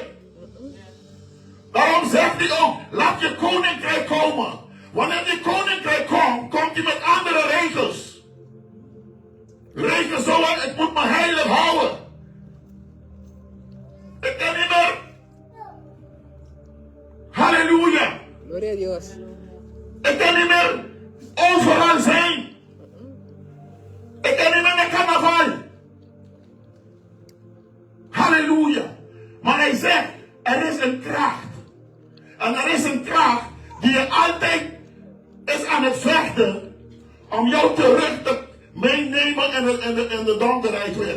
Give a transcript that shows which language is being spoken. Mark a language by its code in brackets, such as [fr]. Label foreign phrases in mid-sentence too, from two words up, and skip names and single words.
[nl] Daarom zegt hij ook, laat je koninkrijk komen. Wanneer die koninkrijk komt, komt hij met andere regels. Regels zoals, ik moet me heilig houden. Ik kan niet meer. Halleluja. [es] Gloria a Dios. [nl] Ik kan niet meer overal zijn. Ik kan niet meer naar carnaval. Halleluja. Maar hij zegt, er is een kracht. En er is een kracht die je altijd is aan het vechten om jou terug te meenemen in de donkerheid weer.